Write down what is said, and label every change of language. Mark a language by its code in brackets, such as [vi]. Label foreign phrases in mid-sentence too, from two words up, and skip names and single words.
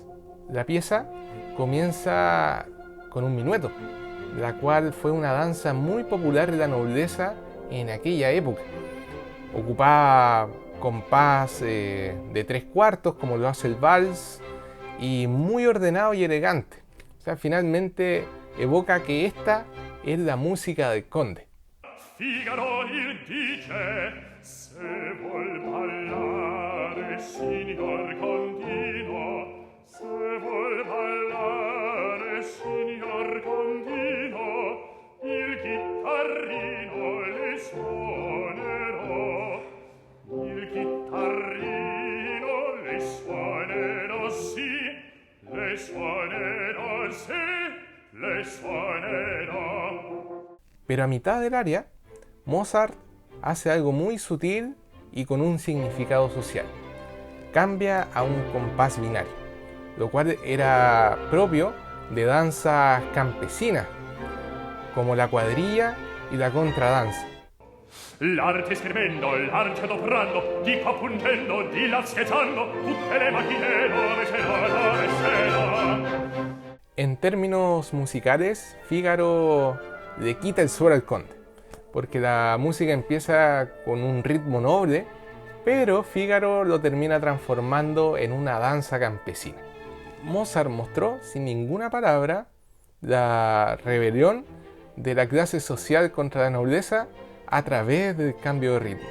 [es] La pieza comienza con un minueto, la cual fue una danza muy popular de la nobleza en aquella época. Ocupaba compás de 3/4, como lo hace el vals, y muy ordenado y elegante. O sea, finalmente evoca que esta es la música del conde. [it] Figaro il dice, se vuol ballare, signor Condino, se vuol ballare, signor Condino, il chitarrino le suonerò, il chitarrino le suonerò, sì, le suonerò, sì, le suonerò. [es] Pero a mitad del aria, Mozart hace algo muy sutil y con un significado social. Cambia a un compás binario, lo cual era propio de danzas campesinas, como la cuadrilla y la contradanza. [it] L'arte scrivendo, l'arte adoprando, di qua puntendo, di là scherzando, tutte le macchine dove c'era. [es] En términos musicales, Fígaro le quita el suelo al conde, porque la música empieza con un ritmo noble, pero Fígaro lo termina transformando en una danza campesina. Mozart mostró sin ninguna palabra la rebelión de la clase social contra la nobleza a través del cambio de ritmo.